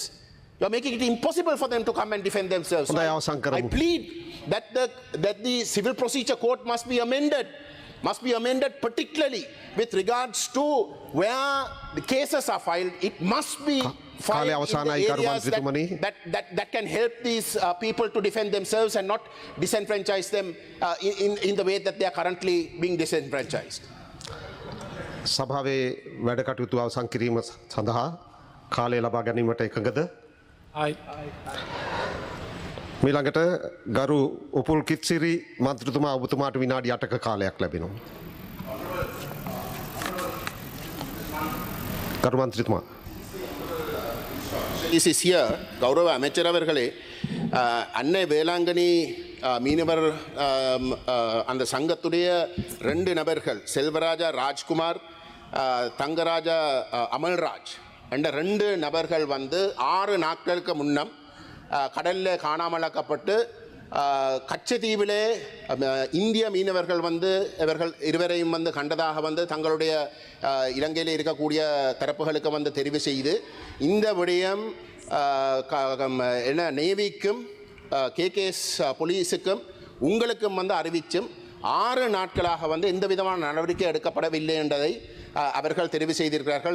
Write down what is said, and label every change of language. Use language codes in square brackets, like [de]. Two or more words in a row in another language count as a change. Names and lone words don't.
[en] You are making it impossible for them to come and defend themselves. I plead that the Civil Procedure Code must be amended particularly with regards to where the cases are filed. It must be filed in the areas that can help these people to defend themselves and not disenfranchise them in the way that they are currently being disenfranchised. [si] සභාවේ වැඩ කටයුතු අවසන් කිරීම සඳහා කාලය ලබා ගැනීමට එකඟද? මීළඟට ගරු උපුල් කිත්සිරි මන්ත්‍රතුමා ඔබතුමාට විනාඩි 8ක කාලයක් ලැබෙනවා. ගරු මන්ත්‍රතුමා. [ta] சிசிய கௌரவ அமைச்சர் அவர்களே அன்னை வேளாங்கண்ணி மீனவர் அந்த சங்கத்துடைய 2 நபர்கள் செல்வராஜா ராஜ்குமார் தங்கராஜா அமல்ராஜ் என்ற 2 நபர்கள் வந்து 6 நாட்களுக்கு முன்னம் கடலில் காணாமலாக்கப்பட்டு கச்சத்தீவிலே இந்திய மீனவர்கள் வந்து இவர்கள் இருவரையும் வந்து கண்டதாக வந்து தங்களுடைய இலங்கையில் இருக்கக்கூடிய தரப்புகளுக்கு வந்து தெரிவு செய்து இந்த விடயம் என்ன நேவிக்கும் கேகேஎஸ் போலீஸுக்கும் உங்களுக்கும் வந்து அறிவிச்சும் 6 நாட்களாக வந்து எந்த விதமான நடவடிக்கை எடுக்கப்படவில்லை என்பதை அவர்கள் தெரிவு செய்திருக்கிறார்கள்.